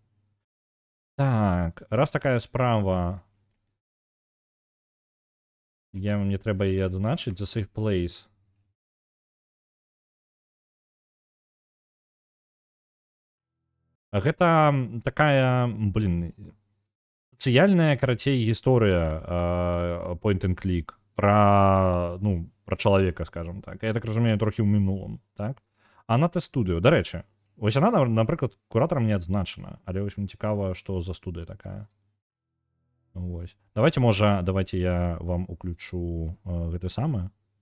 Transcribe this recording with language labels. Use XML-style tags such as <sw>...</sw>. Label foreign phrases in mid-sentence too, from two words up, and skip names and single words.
<be>Так, раз такая справа, мне трэба яе адзначыць, The Safe Place. Гэта такая, сацыяльная, карацей, гісторыя</be> <en>point and click</en> <be>пра чалавека, скажем так. Я так разумею, трохі ў мінулым, так? А на T-Studio, дарэчы, вось яна, напрыклад, куратарам не адзначана, але вось мне цікава, што за студыя такая. Вось. Давайте я вам уключу гэты самы.</be>